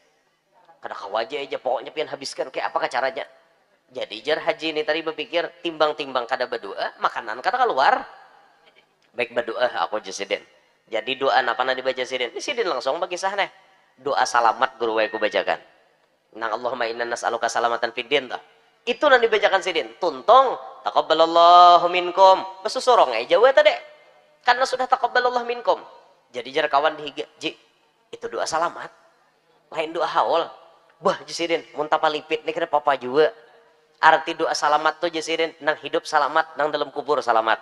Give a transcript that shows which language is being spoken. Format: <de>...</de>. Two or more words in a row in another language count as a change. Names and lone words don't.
<bjn>Kada kawaja aja pokoknya pian habiskan kayak apa caranya. Jadi jar haji ini tadi berpikir timbang-timbang kada berdoa, makanan kada keluar. Baik berdoa aku jasidin. Jadi doa apa na dibaca sidin? Ini sidin langsung bagi sah nih. Doa salamat guru wae ku bacakan. Nang</bjn> <ar>اللهم إنا نسألك سلامة في الدين</ar> <bjn>tah. Itu nang dibacakan sidin. Tuntong</bjn> <ar>تقبل الله منكم.</ar> <bjn>Besusorong aja we tadi. Karena sudah</bjn> <ar>تقبل الله منكم.</ar> <bjn>Jadi jar kawan dihiga, ji, itu doa salamat. Lain doa haul. Bah jisidin, mun tapalipit nih kira papa juga. Arti doa salamat tuh jisidin, nang hidup salamat, nang dalam kubur salamat.</bjn>